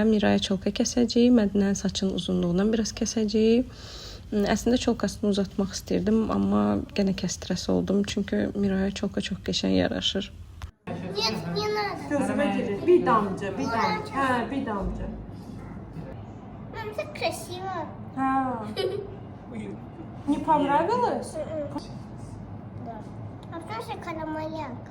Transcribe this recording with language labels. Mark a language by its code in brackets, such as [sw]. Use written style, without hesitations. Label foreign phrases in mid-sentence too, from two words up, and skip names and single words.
[az] Miraya çolka kəsəcəyik. Mədinənin saçının uzunluğundan biraz kəsəcəyik. Əslində çolkasını uzatmaq istirdim, amma yenə kəstirəsi oldum. Çünki Miraya çolka çox qəşəng yaraşır. Gözümə girir. Bir damcı, bir damcı. Hə, bir damcı. [ru] Мам, так красиво. [az] Ha. [ru] Не понравилось? Да. А кто же карамалянка?